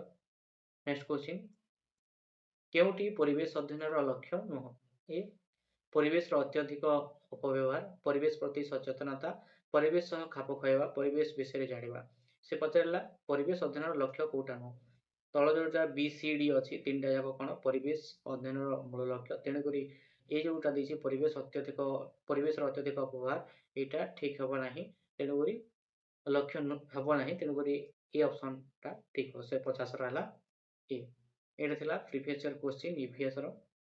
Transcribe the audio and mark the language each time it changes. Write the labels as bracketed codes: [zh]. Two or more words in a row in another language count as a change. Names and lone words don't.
[en] next question. [or] କେଉଟି ପରିବେଶ ଅଧ୍ୟୟନ ଲକ୍ଷ୍ୟ ନୁହ? ଏ ପରିବେଶ ଅତ୍ୟଧିକ ଅପବ୍ୟବହାର, ପରିବେଶ ପ୍ରତି ସଚେତନତା, ପରିବେଶ ସହ ଖାପ ଖାଇବା, ପରିବେଶ ବିଷୟ ଜାଣିବା। ସେ ପଚରା ପରିବେଶ ଅଧ୍ୟୟନ ଲକ୍ଷ୍ୟ କୋଟା ନୁହ? ତଳ ଯୋଉଟା B C D ଅଛି ତିନିଟା ଯାକ କ'ଣ ପରିବେଶ ଅଧ୍ୟୟନର ମୂଳ ଲକ୍ଷ୍ୟ। ତେଣୁକରି ଏ ଯୋଉଟା ଦେଇଛି ପରିବେଶର ଅତ୍ୟଧିକ ଅପବ୍ୟବହାର ଏଇଟା ଠିକ୍ ହେବ ନାହିଁ। ତେଣୁକରି ଲକ୍ଷ୍ୟ ହେବ ନାହିଁ। ତେଣୁକରି ଏ ଅପସନ୍ଟା ଠିକ୍ ହେବ। 150ର ହେଲା ଏ। ଏଇଟା ଥିଲା [en] previous year question [or] EVS ର।